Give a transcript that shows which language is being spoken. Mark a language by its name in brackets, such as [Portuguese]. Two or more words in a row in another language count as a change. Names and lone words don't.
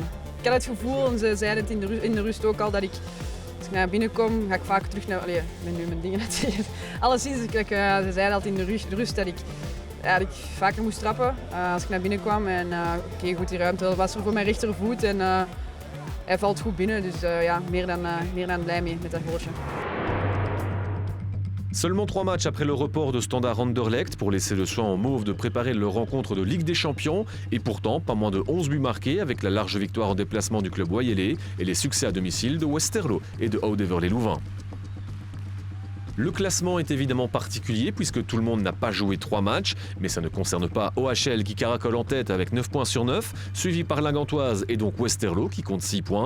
[Dutch] Ik had het gevoel, en ze zeiden het in de rust ook al, dat als ik naar binnen kom, ga ik vaak terug naar... ik ben nu mijn dingen aan het zeggen. Alleszins, ze zeiden altijd in de rust dat ik vaker moest trappen als ik naar binnen kwam. En goed, die ruimte was er voor mijn rechtervoet en hij valt goed binnen. Dus meer dan blij mee met dat goaltje. [French] Seulement 3 matchs après le report de Standard Anderlecht pour laisser le soin aux Mauves de préparer leur rencontre de Ligue des Champions. Et pourtant, pas moins de 11 buts marqués avec la large victoire en déplacement du club Wayelais et les succès à domicile de Westerlo et de Oud-Heverlee-Louvain. Le classement est évidemment particulier puisque tout le monde n'a pas joué 3 matchs, mais ça ne concerne pas OHL qui caracole en tête avec 9 points sur 9, suivi par la Gantoise et donc Westerlo qui compte 6 points.